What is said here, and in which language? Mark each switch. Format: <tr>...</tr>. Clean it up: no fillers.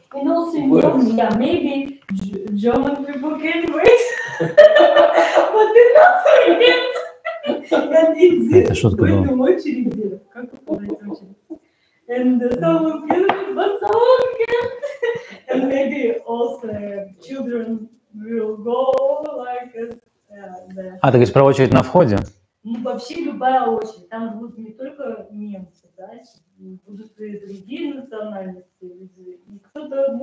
<en>And also in Germany, yeah, maybe German people can wait, but they're not forget. And exist</en> <ru>в этом очереди, как подать очередь.</ru> <en>And someone can wait, but someone can't. And maybe also children will go like</en> <ru>ты говоришь про очередь на входе? Ну, вообще любая очередь. Там будут не только немцы, да, будут и другие национальности. И кто-то</ru>